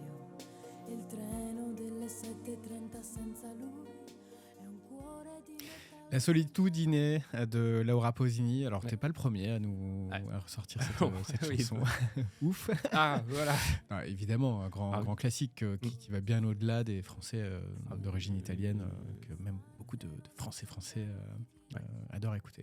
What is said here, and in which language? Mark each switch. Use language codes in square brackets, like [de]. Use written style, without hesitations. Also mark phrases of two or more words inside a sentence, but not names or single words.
[it] Il treno delle 7:30 senza lui è un cuore di metallo. [fr] La solitudine de Laura Pausini. Alors, t'es pas le premier à nous Ouais. à ressortir cette Oui. chanson. Ouf. Ah, voilà. Non, évidemment, un grand classique qui va bien au-delà des Français d'origine italienne, que même beaucoup de Français adorent écouter.